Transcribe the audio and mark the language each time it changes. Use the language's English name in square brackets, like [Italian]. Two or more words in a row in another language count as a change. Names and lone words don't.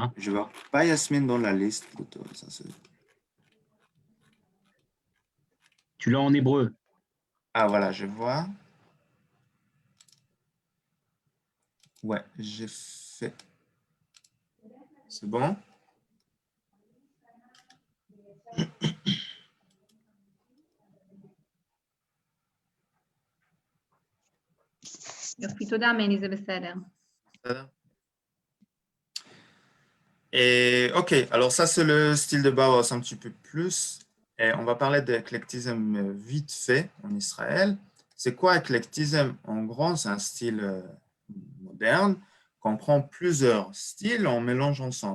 [French] Je ne vois pas Yasmine dans la liste plutôt. Tu l'as en hébreu. Ah, voilà, je vois. Ouais, j'ai fait. C'est bon? [Hebrew] יופי, תודה מני, זה בסדר. [French] Et ok, alors ça c'est le style de Bauhaus un petit peu plus. Et on va parler d'éclectisme vite fait en Israël. C'est quoi éclectisme? En gros, c'est un style moderne qu'on prend plusieurs styles, on mélange ensemble.